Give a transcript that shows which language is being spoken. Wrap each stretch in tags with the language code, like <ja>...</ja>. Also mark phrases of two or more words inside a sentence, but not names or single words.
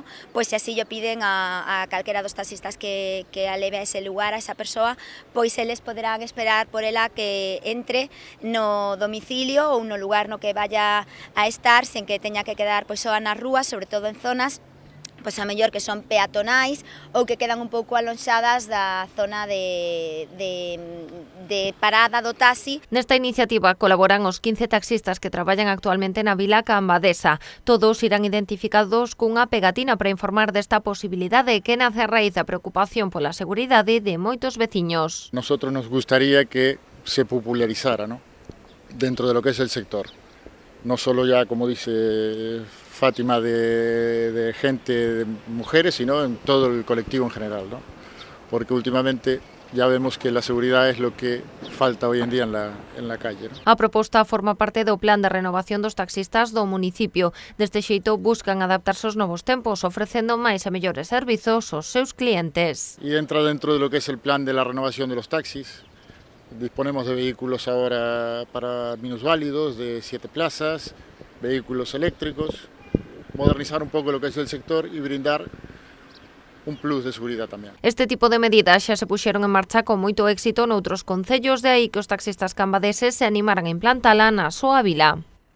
<gl>se así llo piden a calquera dos taxistas que a leve a ese lugar a esa persoa, eles poderán esperar por ela que entre no domicilio ou no lugar no que vaya a estar sen que teña que quedar soa nas rúas, sobre todo en zonas a mellor que son peatonais ou que quedan un pouco alonxadas da zona de parada do taxi. Nesta iniciativa colaboran os 15 taxistas que traballan actualmente na Vila Cambadesa. Todos irán identificados cunha pegatina para informar desta posibilidade que nace a raíz da preocupación pola seguridade de moitos veciños.</gl> <es>Nosotros nos gustaría que se popularizara, ¿no?, dentro de lo que es el sector. No solo ya, como dice Fátima, de gente, de mujeres, sino en todo el colectivo en general, ¿no? Porque últimamente ya vemos que la seguridad es lo que falta hoy en día en la calle, ¿no?</es> <gl>A proposta forma parte do plan de renovación dos taxistas do municipio. Deste xeito buscan adaptarse aos novos tempos, ofrecendo máis e mellores servizos aos seus clientes.</gl> <es>Y entra dentro de lo que es el plan de la renovación de los taxis. Disponemos de vehículos ahora para minusválidos de 7 plazas, vehículos eléctricos, modernizar un poco lo que es el sector y brindar un plus de seguridad tamén.</es> <gl>Este tipo de medidas xa se puxeron en marcha con moito éxito noutros concellos, de aí que os taxistas cambadeses se animaran a implantala na súa vila.</gl>